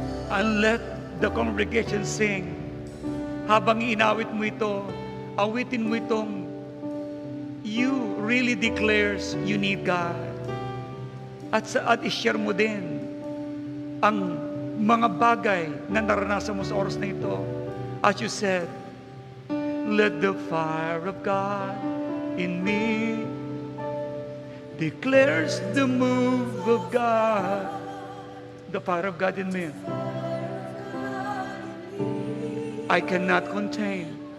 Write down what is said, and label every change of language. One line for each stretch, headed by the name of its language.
English: And let the congregation sing.
Filipino: Habang inawit mo ito, awitin mo itong
English: you really declares you need God.
Filipino: At i-share mo din ang mga bagay na naranasan mo sa oras na ito.
English: As you said, let the fire of God in me declares the move of God. The fire of God in me. I cannot contain.